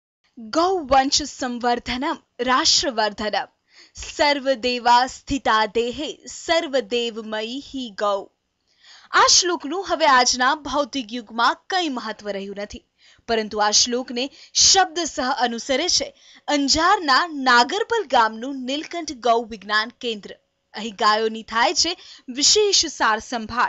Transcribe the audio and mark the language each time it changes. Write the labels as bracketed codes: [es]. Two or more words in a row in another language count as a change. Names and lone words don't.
[sa] गौवंश संवर्धनम राष्ट्रवर्धनम सर्वदेवा स्थिता देहे सर्वदेवमयी ही गौ। [gu] આ શ્લોકનું હવે આજના ભૌતિક યુગમાં કંઈ મહત્વ રહ્યું નથી, પરંતુ આ શ્લોકને શબ્દસહ અનુસરે છે અંજારના નાગરપલ ગામનું નીલકંઠ ગૌ વિજ્ઞાન કેન્દ્ર। અહીં ગાયોની થાય છે વિશેષ સાર સંભાળ।